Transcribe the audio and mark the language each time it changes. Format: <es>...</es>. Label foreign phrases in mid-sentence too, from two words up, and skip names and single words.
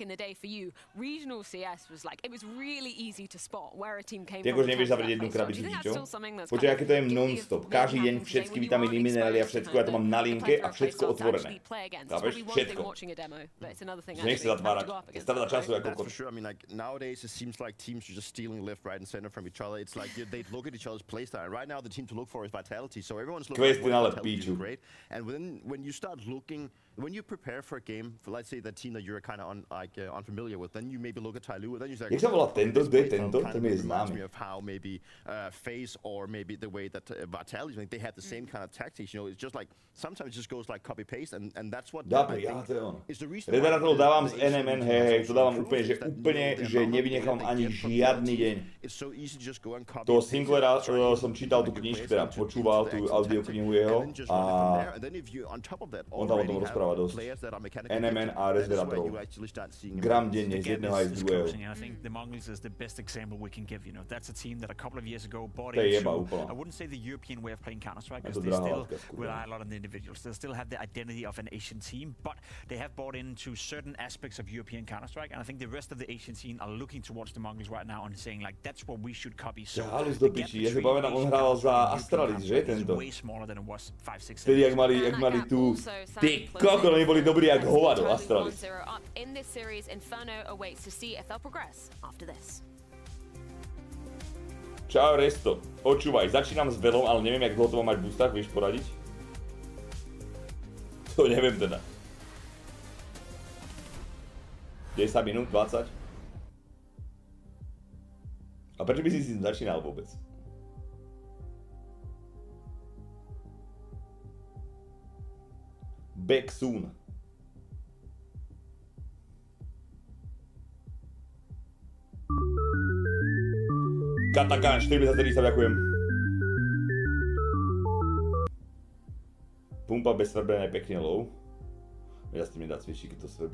<sk>Ty akože nevieš zavrieť jednu krabicu, čo? Počkaj, aké to je non-stop. Každý deň všetky vitamíny, minerály a všetko, ja to mám na linke a všetko otvorené. Chápeš? Všetko. Nech sa zatvárať. Strata času ako kokot.</sk> <en>Nowadays it seems like teams are just stealing left, right and center from each other. It's like they look at each other's playstyle. And right now the team to look for is vitality. So everyone's looking for vitality is great. And when you start looking, when you prepare for a game, for let's say that team that you're kind of unfamiliar with, then you maybe look at Tyloo, and then you say,</en> <sk>jak sa volá tento? Kto je tento? Ten je známy.</sk> <en>Of how maybe Phase or maybe the way that Vitality, they have the same kind of tactics. You know, it's just like sometimes it just goes like copy paste, and that's what.</en> <sk>Dobre, ja to je on. Rederator dávam z NMN, hej, to dávam úplne, že nevynechám ani žiadny deň. To Sinclaira som čítal tú knižku, teda počúval tú audioknihu jeho a on tam o tom rozpráva dosť. NMN a Rederatorov. Gram denne z jedného aj z druhého. To je jeba úplná.</sk> <en>I wouldn't say the European way of playing Counter-Strike because they still rely a lot on the individuals. They still have the identity of an Asian team, but they have bought into certain aspects of European Counter-Strike, and I think the rest of the Asian scene are looking towards the Mongols right now and saying like that's what we should copy. So</en> <sk>Halus do piči, ja si pamätám, on hral za Astralis, že tento? Vtedy, jak mali tú... Ty koko, oni boli dobrí jak hovado, Astralis. Čau, Resto. Počúvaj, začínam s velom, ale neviem, jak dlho to mám mať v boostách, vieš poradiť? To neviem teda. 10 minút, 20? A prečo by si začínal vôbec?</sk> <en>Back soon.</en> <sk>Katakán, 40 ďakujem. Pumpa bez svrbenia je pekne low. Ja s tým nedá cvičiť, keď to svrbí.</sk>